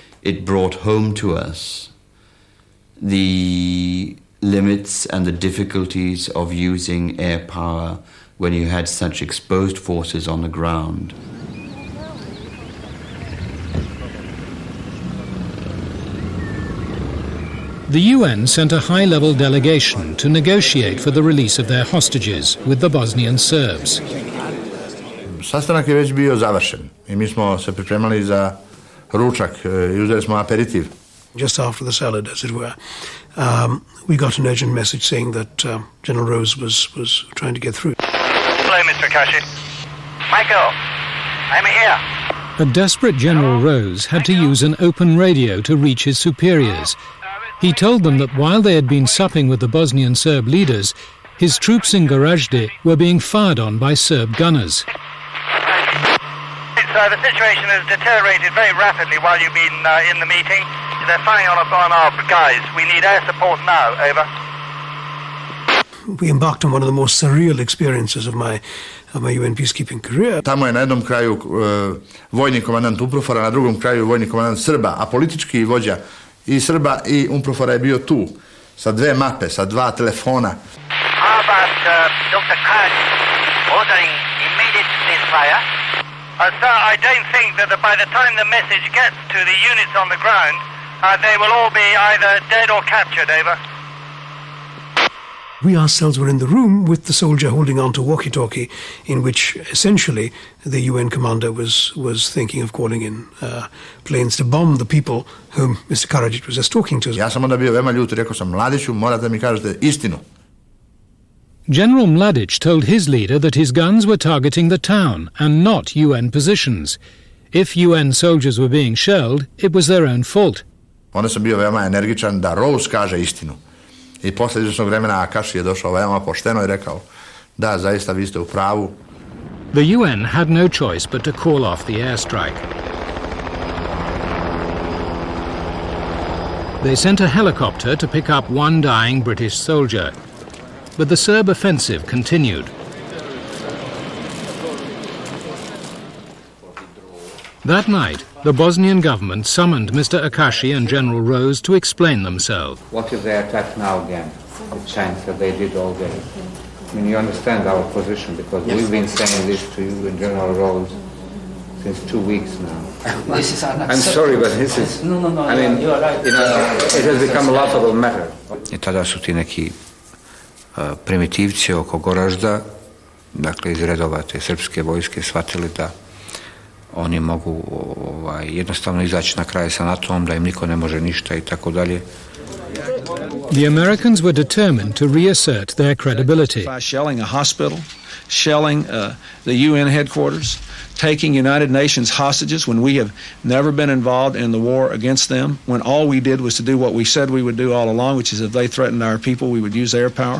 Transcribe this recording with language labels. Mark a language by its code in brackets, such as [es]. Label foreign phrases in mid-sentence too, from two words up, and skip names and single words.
[en] It brought home to us the limits and the difficulties of using air power when you had such exposed forces on the ground. The UN sent a high-level delegation to negotiate for the release of their hostages with the Bosnian Serbs. [sr] Sastanak je već bio završen I mi smo se pripremali za ručak I uzeli smo aperitiv. [en] Just after the salad, as it were, we got an urgent message saying that General Rose was trying to get through. Hello, Mr. Akashi. Michael, I'm here. A desperate General Rose had to use an open radio to reach his superiors. He told them that while they had been supping with the Bosnian Serb leaders, his troops in Gorazde were being fired on by Serb gunners. The situation has deteriorated very rapidly while you've been in the meeting. They're firing on our guys. We need air support now. Over. We embarked on one of the most surreal experiences of my UN peacekeeping career. [sr] Tamo je na jednom kraju vojni komandant UNPROFOR-a, na drugom kraju vojni komandant Srba, a politički vođa I Srba I UNPROFOR-a je bio tu, sa dve mape, sa dva telefona. [en] How about Dr. Khan ordering immediate ceasefire? Sir, I don't think that by the time the message gets to the units on the ground, they will all be either dead or captured, over. We ourselves were in the room with the soldier holding on to walkie-talkie, in which essentially the UN commander was thinking of calling in planes to bomb the people whom Mr. Karadzic was just talking to. [sr] Ja sam onda bio veoma ljut I rekao sam, Mladiću, morate da mi kažete istinu. [en] General Mladic told his leader that his guns were targeting the town and not UN positions. If UN soldiers were being shelled, it was their own fault. [sr] Onda sam bio veoma energičan da Rose kaže istinu. I posle izvršnog vremena Akashi je došao veoma pošteno I rekao, da, zaista vi ste u pravu. [en] The UN had no choice but to call off the airstrike. They sent a helicopter to pick up one dying British soldier. But the Serb offensive continued. That night, the Bosnian government summoned Mr. Akashi and General Rose to explain themselves. What if they attack now again? The chance that they did all day. I mean, you understand our position because we've been saying this to you and General Rose since 2 weeks now. This is I'm sorry, but this is... No, I mean, you are right. It has become a laughable matter. [sr] I tada su ti neki primitivci oko Goražda, dakle iz redova te srpske vojske, shvatili da oni mogu jednostavno izaći na kraj sa NATO-om, da im niko ne može ništa I tako dalje. [en] The Americans were determined to reassert their credibility. By shelling a hospital, shelling the UN headquarters, taking United Nations hostages when we have never been involved in the war against them, when all we did was to do what we said we would do all along, which is if they threatened our people, we would use air power.